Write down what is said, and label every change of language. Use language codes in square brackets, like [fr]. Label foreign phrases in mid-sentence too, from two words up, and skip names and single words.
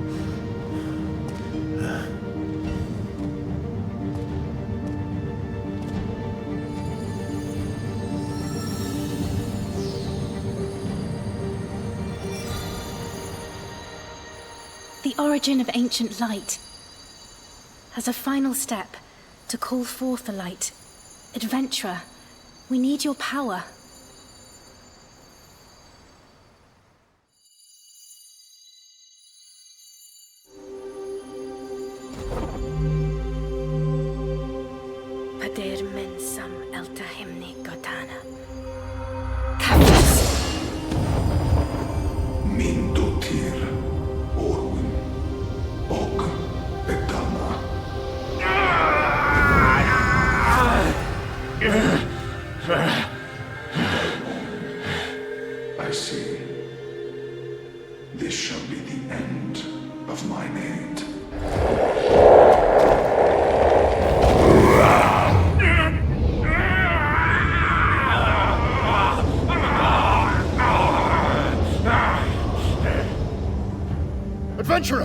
[en] The origin of ancient light. As a final step, to call forth the light. Adventurer, we need your power. Padir mensam elta himni gotana. Captus! Mindutir, Orwin, Og, Edama. I see. This shall be the end of my maid. Adventurer!